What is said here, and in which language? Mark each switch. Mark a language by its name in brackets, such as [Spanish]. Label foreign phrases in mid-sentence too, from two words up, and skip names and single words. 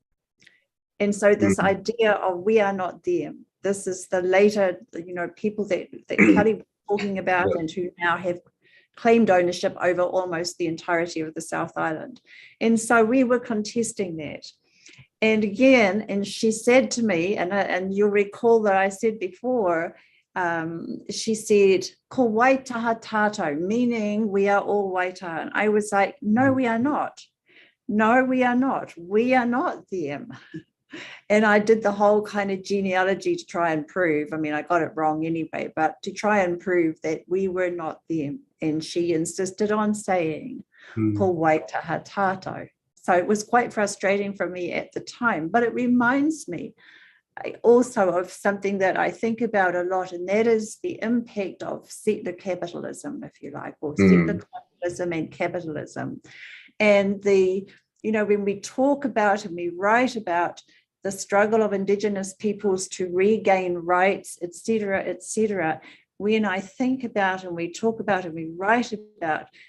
[English] And so this idea of we are not them, this is the later, people that Kelly was talking about and who now have claimed ownership over almost the entirety of the South Island. And so we were contesting that. And again, and she said to me, and you'll recall that I said before, she said, [Māori] ko waitaha tātou, [English] meaning we are all waitaha. And I was like, no, we are not. No, we are not. We are not them. And I did the whole kind of genealogy to try and prove, I got it wrong anyway, but to try and prove that we were not them. And she insisted on saying, [Māori] ko waitaha tātou. [English] So it was quite frustrating for me at the time, but it reminds me also of something that I think about a lot, and that is the impact of settler capitalism, if you like, or settler colonialism and capitalism. And when we talk about and we write about the struggle of Indigenous peoples to regain rights, et cetera, when I think about and we talk about and we write about